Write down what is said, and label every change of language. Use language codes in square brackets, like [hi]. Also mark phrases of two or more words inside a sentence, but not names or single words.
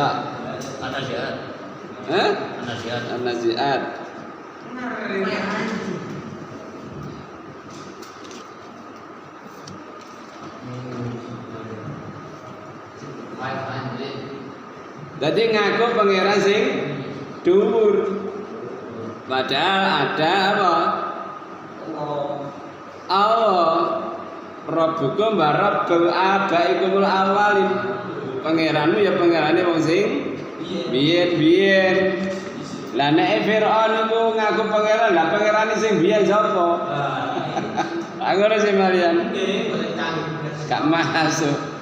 [jv] An-Nazi'at. An-Nazi'at. Jadi ngaku pangeran sing dhuwur. [id] Padahal ada apa? Allah. [ar] Rabbukum wa rabbu abaikumul awalin. [jv] Pangeranmu ya pangerane wong sing biyen-biyen. Lah nek Firaun iku ngaku pangeran, lah pangerane sing biyen sapa? Aku ora sing Marian. Gak masuk.